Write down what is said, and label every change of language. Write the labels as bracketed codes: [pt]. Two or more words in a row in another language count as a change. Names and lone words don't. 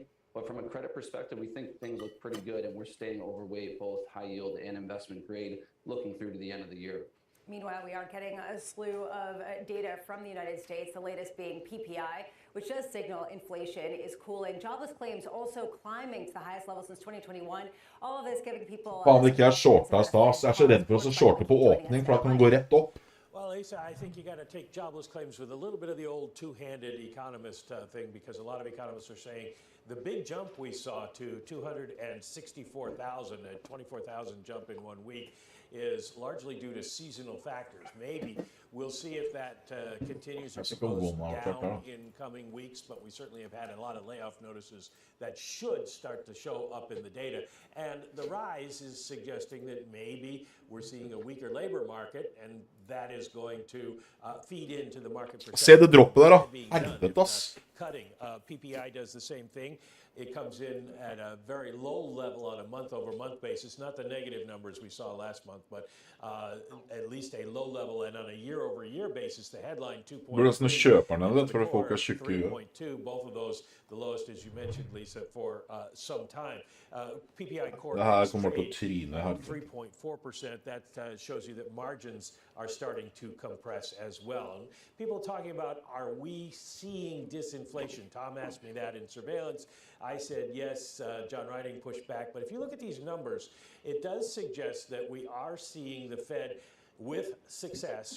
[en] But from a credit perspective, we think things look pretty good, and we're staying overweight both high yield and investment grade looking through to the end of the year. Meanwhile, we are getting a slew of data from the United States, the latest being PPI, which does signal inflation is cooling. Jobless claims also climbing to the highest level since 2021. All of this giving people... [no] Faen, det ikke shorta stas. Jeg så redd for å shorte på åpning, for da kan det gå rett opp. [en] Well, Lisa, I think you got to take jobless claims with a little bit of the old two-handed economist thing, because a lot of economists are saying the big jump we saw to 264,000, a 24,000 jump in 1 week, is largely due to seasonal factors. Maybe we'll see if that continues or goes down in coming weeks, but we certainly have had a lot of layoff notices that should start to show up in the data. And the rise is suggesting that maybe we're seeing a weaker labor market, and that is going to feed into the market perception. [no] Se det droppet der, da. Helvete, ass. [en] Cutting. PPI does the same thing. It comes in at a very low level on a month-over-month basis, not the negative numbers we saw last month, but at least a low level, and on a year-over-year basis, the headline 2.2. [no] Burde nesten kjøpe den, vet, for folk er tjukke i huet. [en] 3.2, both of those the lowest, as you mentioned, Lisa, for some time. PPI core [no] Det her kommer til å tryne her. [en] 3.4%. That shows you that margins are starting to compress as well. And people talking about, are we seeing disinflation? Tom asked me that in surveillance. I said yes. John Riding pushed back. But if you look at these numbers, it does suggest that we are seeing the Fed with success.